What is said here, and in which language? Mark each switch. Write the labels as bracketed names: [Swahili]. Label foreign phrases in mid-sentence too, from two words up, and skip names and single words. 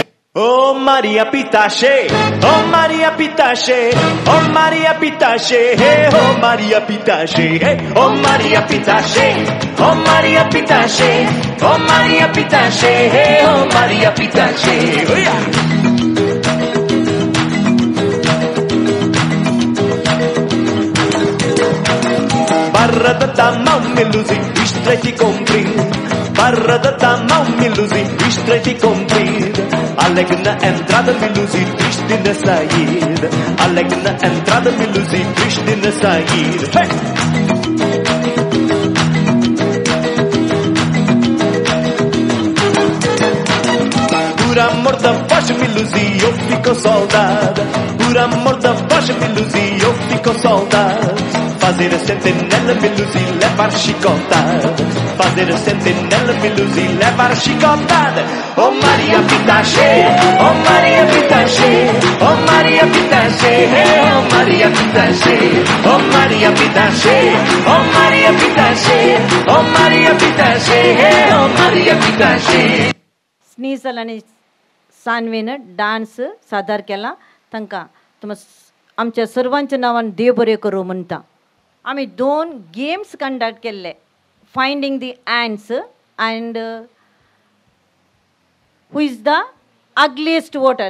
[Portuguese] Oh Maria Pitache, oh Maria Pitache, oh Maria Pitache, hey oh Maria Pitache, hey oh Maria Pitache, oh Maria Pitache, oh Maria Pitache, hey oh Maria Pitache, oh yeah. Barra da dama melusi, estreiti comprir. Barra da dama melusi, estreiti comprir. Alegre na entrada, melusi, triste na saída. Alegre na entrada, melusi, triste na saída. Hey! Por amor da voz, melusi, eu fico soldada. Por amor da voz, melusi, eu fico soldada. Fazer a sentinela, melusi, levar chicotada. Fazer a sentinela, melusi, levar chicotada. Oh Maria Pitache, oh Maria Pitache, oh Maria Pitache, oh Maria Pitache, oh Maria Pitache, oh Maria Pitache, oh Maria Pitache, oh Maria Pitache. [Konkani] स्नीझल आनी सानवेन डान्स सादर केला. तांकां आमच्या सर्वांच्या नांवान देव बरें करूं म्हणटा. [English] आमी 2 games conduct केल्ले, finding the ends and who is the ugliest water.